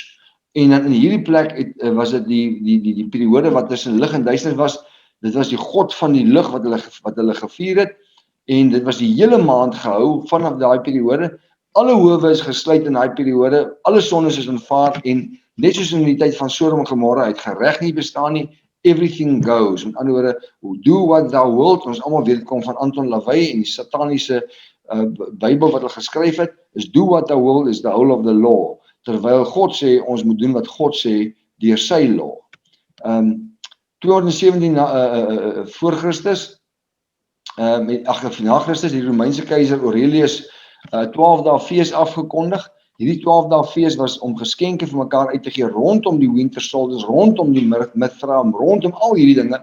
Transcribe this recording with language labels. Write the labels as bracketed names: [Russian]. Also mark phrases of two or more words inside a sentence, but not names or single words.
[Afrikaans] En dan in hierdie plek was dit die periode wat tussen lig en duisternis was. Dit was die god van die lig wat hulle gevier het, en dit was die hele maand gehou vanaf daai periode. Alle howe is gesluit in daai periode, alle sondes is aanvaar, en net soos in die tyd van Sodom en Gomorra het gereg nie bestaan nie, [English] everything goes. [Afrikaans] Met ander woorde, [English] do what thou wilt, [Afrikaans] ons almal weet dit kom van Anton LaVey en die sataniese Bybel wat hulle geskryf het, is [English] do what thou wilt is the whole of the law. [Afrikaans] Terwyl God sê ons moet doen wat God sê deur sy law. 217 voor Christus, na Christus, die Romeinse keiser Aurelius 12 dae fees afgekondig. Hierdie 12 dae fees was om geskenke vir mekaar uit te gee rondom die [English] winter solstice, [Afrikaans] rondom die Mithra, rondom al hierdie dinge.